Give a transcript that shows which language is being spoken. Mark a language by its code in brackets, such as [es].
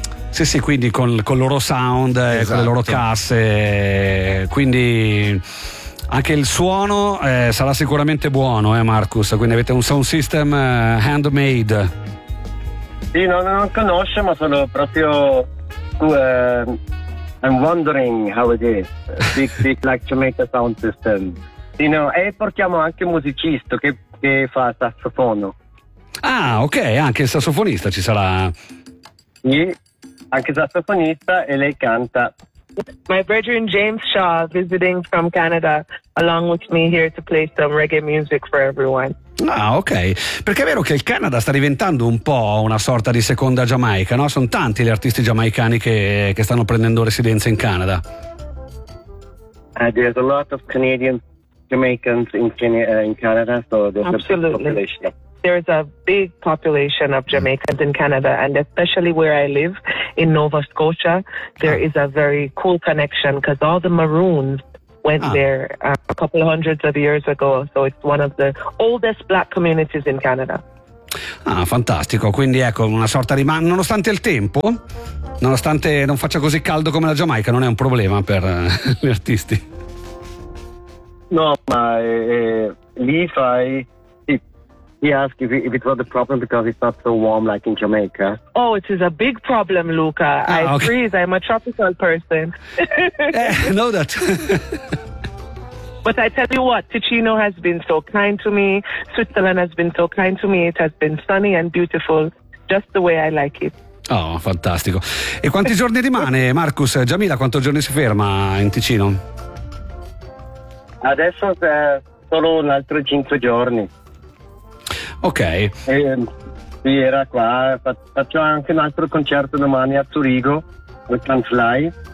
[it] Sì, sì, quindi con il loro sound, esatto. Con le loro casse, quindi anche il suono sarà sicuramente buono, Marcus, quindi avete un sound system handmade. Sì, non conosce, ma sono proprio [en] I'm wondering how it is. Speak like to make a sound system. [it] Sì, no, e portiamo anche un musicista che fa sassofono. Ah, ok, anche il sassofonista ci sarà. Sì, anche sassofonista, e lei canta. [en] My brethren James Shaw visiting from Canada along with me here to play some reggae music for everyone. [it] Ah, ok. Perché è vero che il Canada sta diventando un po' una sorta di seconda Giamaica, no? Sono tanti gli artisti giamaicani che stanno prendendo residenza in Canada. [en] There's a lot of Canadian Jamaicans in Canada, so there's There's a big population of Jamaicans in Canada, and especially where I live in Nova Scotia, there is a very cool connection because all the Maroons went there a couple of hundreds of years ago. So it's one of the oldest black communities in Canada. [it] Ah, fantastico. Quindi ecco, una sorta di, ma nonostante il tempo, nonostante non faccia così caldo come la Giamaica, non è un problema per gli artisti. No, ma lì fai. [en] He asked if it was a problem because it's not so warm like in Jamaica. Oh, it is a big problem, Luca. I freeze. I'm a tropical person. know that. But I tell you what, Ticino has been so kind to me. Switzerland has been so kind to me. It has been sunny and beautiful, just the way I like it. [it] Oh, fantastico. E quanti giorni rimane, Marcus? Jamila, quanto giorni si ferma in Ticino? Adesso è solo un altro 5 giorni. Ok. Sì, era qua. Faccio anche un altro concerto domani a Zurigo, with Can Fly.